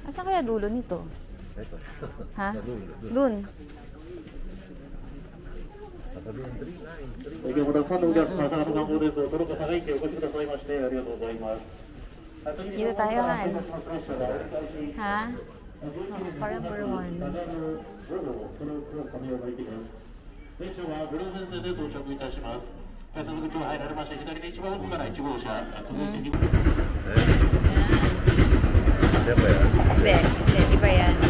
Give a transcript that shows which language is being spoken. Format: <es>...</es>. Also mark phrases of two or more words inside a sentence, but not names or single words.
<tl>Asan kaya dulo nito? Ha? Dun. Dito tayo, Han.</tl> <en>Ha? Car number 1.</en> <ja>電車はブルー線線で到着いたします。改札口を入られまして、左手一番奥から1号車、続いて2号車。</ja> <tl>Ano ba yan? Hindi. Iba yan.</tl>